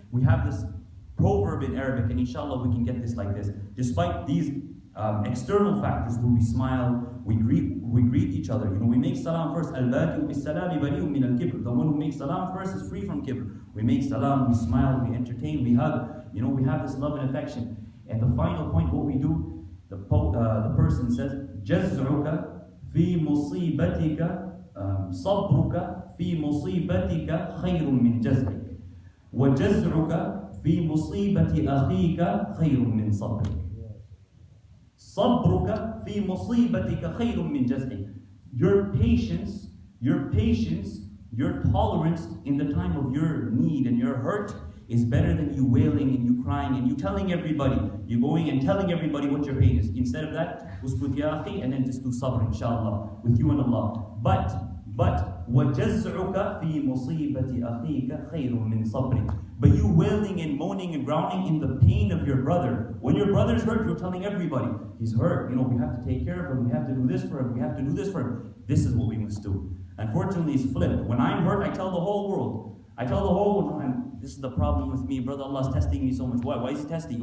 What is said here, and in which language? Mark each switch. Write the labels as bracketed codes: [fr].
[en] We have this proverb in Arabic, and inshallah we can get this like this. Despite these external factors where we smile, we greet each other. You know, we make salam first. [ar] Al-Badi'u bis-salami bari'un min al-kibr. [en] The one who makes salam first is free from kibr. We make salam, we smile, we entertain, we hug. You know, we have this love and affection. And the final point, what we do, the person says, [ar] جَزْعُكَ فِي مُصِيبَتِكَ صَبْرُكَ فِي مُصِيبَتِكَ خَيْرٌ مِّن جَزْعِكَ وَجَزْعُكَ فِي مُصِيبَةِ أَخِيكَ خَيْرٌ مِّن صَبْرِكَ. صَبْرُكَ فِي مُصِيبَتِكَ خَيْرٌ مِّن جَزْعِكَ. [en] Your patience, your tolerance in the time of your need and your hurt is better than you wailing and you crying and you telling everybody. You going and telling everybody what your pain is. Instead of that, [ar] uskut ya akhi, [en] and then just do sabr, inshallah, with you and Allah. But [ar] وَجَزْعُكَ فِي مُصِيبَةِ أَخِيكَ خَيْرٌ مِّن صَبْرِكَ. [en] But you wailing and moaning and groaning in the pain of your brother. When your brother's hurt, you're telling everybody, he's hurt. You know, we have to take care of him. We have to do this for him. We have to do this for him. This is what we must do. Unfortunately, it's flipped. When I'm hurt, I tell the whole world. I tell the whole world, this is the problem with me. Brother, Allah's testing me so much. Why? Why is he testing?